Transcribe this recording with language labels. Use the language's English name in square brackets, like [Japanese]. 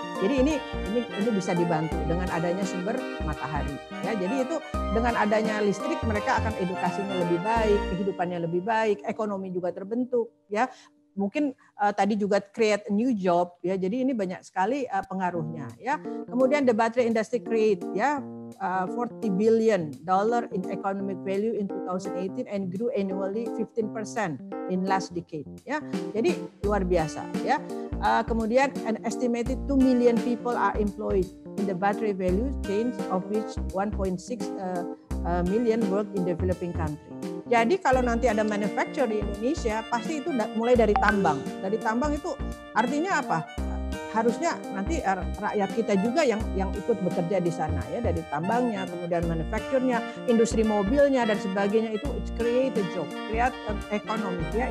[Indonesian] Jadi ini bisa dibantu dengan adanya sumber matahari ya. Jadi itu dengan adanya listrik mereka akan edukasinya lebih baik, kehidupannya lebih baik, ekonomi juga terbentuk ya. Mungkin tadi juga [English] create a new job [Indonesian] ya. Jadi ini banyak sekali pengaruhnya ya. [English] Kemudian the battery industry create ya $40 billion in economic value in 2018 and grew annually 15% in last decade ya. [Indonesian] Jadi luar biasa ya. Kemudian [English] an estimated 2 million people are employed in the battery value chain, of which 1.6 million work in developing country. [Indonesian] Jadi kalau nanti ada manufacture di Indonesia, pasti itu mulai dari tambang. Dari tambang itu artinya apa? Harusnya nanti rakyat kita juga yang ikut bekerja di sana ya, dari tambangnya, kemudian manufacture-nya, industri mobilnya dan sebagainya, itu [English] create a job, [Indonesian] create ekonomi ya.